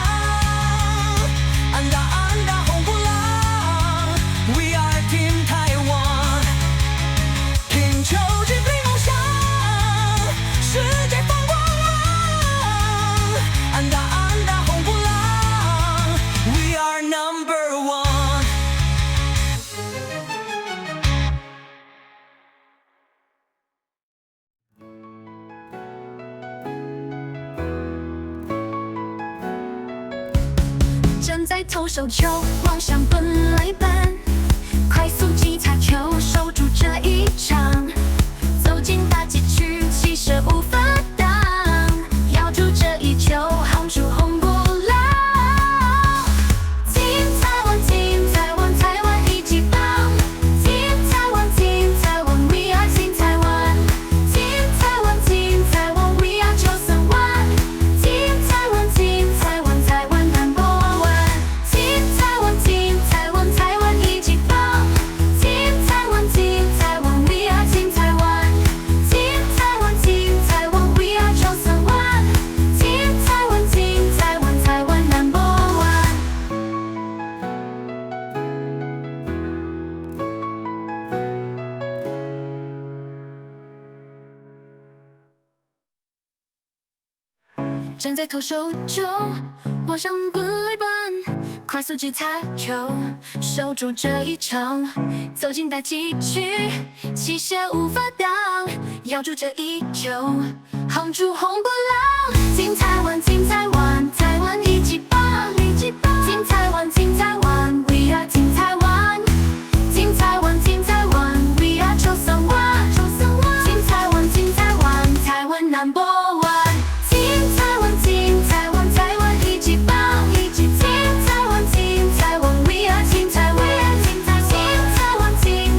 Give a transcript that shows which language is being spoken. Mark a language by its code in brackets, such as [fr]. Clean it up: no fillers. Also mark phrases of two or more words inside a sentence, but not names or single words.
[zh] 安打安打红不蓝 ， [en] We are Team [zh] 台湾。拼球追追梦想，世界放光芒。安打安打红不蓝 ， [en] We are number one。 [zh] 站在投手球，望向本垒板，快速击擦球，守住这一场。走进大禁区，气势无法挡，咬住这一球，夯出红不蓝。Team 台湾，Team 台湾，台湾一级棒。Team 台湾，Team 台湾 ， [en] We are Team [zh] 台湾。Team 台湾，Team 台湾 ， [en] We are [zh] 931。Team 台湾，Team 台湾，台湾 [en] number one。 [zh] Team 台湾，Team 台湾，台湾一级棒。Team 台湾，Team 台湾 ， [en] We are Team [zh] 台湾。Team 台湾，Team 台湾 ， [en] We are [zh] 931。Team 台湾，Team 台湾，台湾 [en] number one。 [zh] 站在投手丘，望向本垒板，快速击擦球，守住这一场。走进大禁区，气势无法挡，咬住这一球，夯出红不蓝。Team 台湾，Team 台湾，台湾一级棒，一级棒。Team 台湾，Team 台湾 ， [en] We are Team [zh] 台湾。Team 台湾，Team 台湾 ， [en] We are [zh] 931。Team 台湾，Team 台湾，台湾 [en] number one。 [zh] Team 台湾，Team 台湾，台湾一级棒，一级。Team 台湾，Team 台湾， [en] We are Team [zh] 台湾。Team 台湾，Team